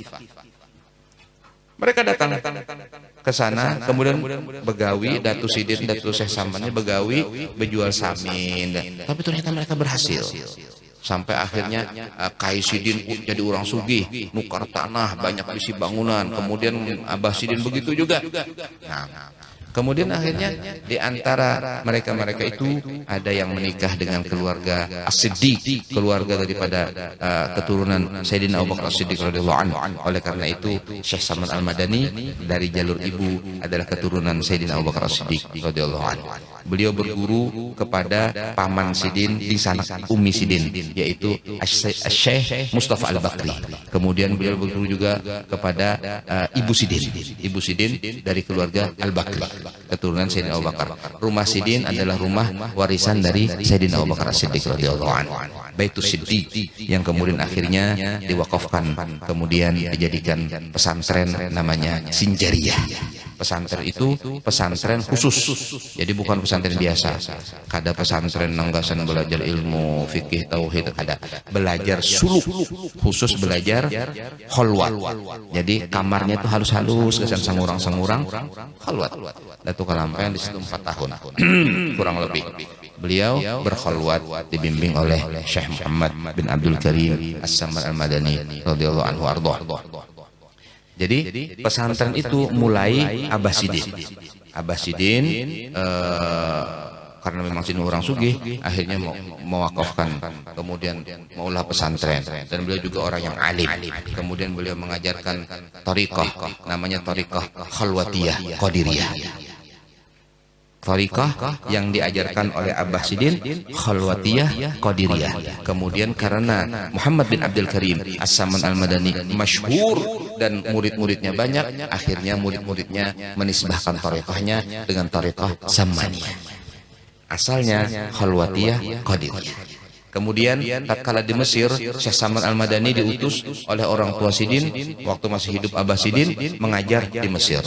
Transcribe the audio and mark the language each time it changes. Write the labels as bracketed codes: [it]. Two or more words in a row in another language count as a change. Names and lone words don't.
[bjn] Mereka datang ke sana, kemudian begawi, Datu Sidin, Datu Syekh Salmannya begawi, berjual samin, tapi ternyata mereka berhasil. Sampai akhirnya Kai Sidin jadi orang sugih, nukar tanah, banyak bisi bangunan. Kemudian Abah Sidin begitu juga. Nah, kemudian akhirnya di antara mereka-mereka itu ada yang menikah dengan keluarga As-Siddiq, keluarga daripada keturunan Sayyidina Abu Bakar As-Siddiq [ar] رضي الله عنه. [bjn] Oleh karena itu Syekh Salman Al-Madani dari jalur ibu adalah keturunan Sayyidina Abu Bakar As-Siddiq [ar] رضي الله عنه. [bjn] Beliau berguru kepada paman Sidin di sana, Ummi Sidin, yaitu Syekh Mustafa Al-Bakri. Kemudian beliau berguru juga kepada Ibu Sidin. Ibu Sidin dari keluarga Al-Bakri, keturunan Sayyidina Abu Bakar. Rumah Sidin adalah rumah warisan dari Sayyidina Abu Bakar As-Siddiq [ar] رضي الله عنه. [bjn] Baitus Siddiq yang kemudian akhirnya diwakafkan, kemudian dijadikan pesantren namanya Sinjariyah. Pesantren itu pesantren khusus, jadi bukan pesantren biasa. Kada pesantren nanggasan belajar ilmu fikih tauhid, kada belajar suluk, khusus belajar kholwat. Jadi kamarnya itu halus-halus, kesan sangurang-sangurang kholwat. Datu Kalampayan di situ 4 tahun kurang lebih. Beliau berkholwat dibimbing oleh Syekh Muhammad bin Abdul Karim As-Samman Al-Madani [ar] رضي الله عنه [bjn] ardhah. Jadi pesantren itu mulai Abah Sidin. Abah Sidin karena memang Sidin orang sugih, akhirnya mewakafkan, kemudian maulah pesantren, dan beliau juga orang yang alim. Kemudian beliau mengajarkan thariqah, namanya thariqah Khalwatiyah Qadiriyah. Thariqah yang diajarkan oleh Abah Sidin Khalwatiyah Qadiriyah. Kemudian karena Muhammad bin Abdul Karim As-Samman Al-Madani masyhur dan murid-muridnya banyak, akhirnya murid-muridnya menisbahkan thariqahnya dengan thariqah Sammaniyah. Asalnya Khalwatiyah Qadiriyah. Kemudian tatkala di Mesir, Syekh Saman Al-Madani diutus oleh orang tua Sidin waktu masih hidup Abah Sidin mengajar di Mesir.